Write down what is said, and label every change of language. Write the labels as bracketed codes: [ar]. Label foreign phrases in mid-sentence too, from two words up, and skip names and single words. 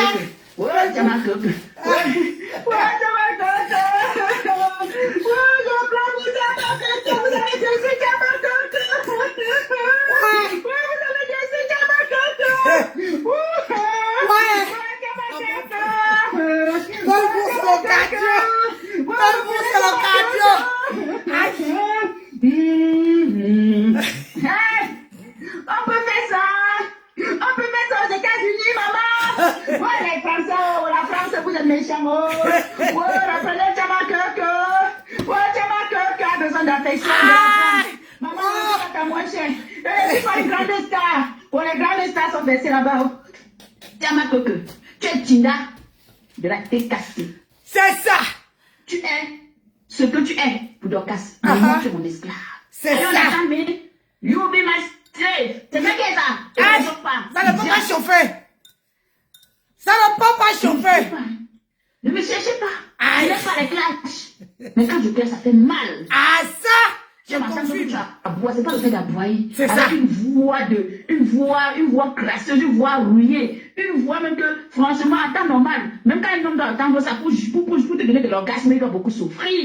[fr] Ouais, Tama Coco. Ouais, Tama Coco. Ouais, je pleure pour Tama Coco. Vous avez déçu Tama Coco. Ouais, vous avez déçu Tama Coco. Ouais, Tama Coco. [pt] Vamos colocar aqui, vamos colocar aqui. [fr] On peut faire ça. On peut mettre ça aux États-Unis, maman. Ouais, les Français, oh, la France, vous êtes méchants, oh. Ouais, rappelez Tama Coco. Ouais, Tama Coco a besoin d'affection. Maman, c'est pas moins cher. Et pour les grandes stars. Pour les grandes stars sont baissées là-bas, oh. Tama Coco, tu es Tinda de la tête cassée. C'est ça. Tu es ce que tu es pour Dorcas. Moi, tu es mon esclave. C'est ça. [pcm] You be my slave. [fr] C'est ça qui est ça. Ah, ça ne peut pas chauffer. Ça ne peut pas chauffer. Ne me cherchez pas. Aïe. Je n'ai pas les clashs. Mais quand je pleure, ça fait mal. Ah, ça, J'ai confus. C'est pas le fait d'aboyer. C'est ça. Avec une voix crasseuse, une voix rouillée, une voix même que, franchement, à temps normal, même quand un homme doit attendre ça pour te donner de l'orgasme, il doit beaucoup souffrir.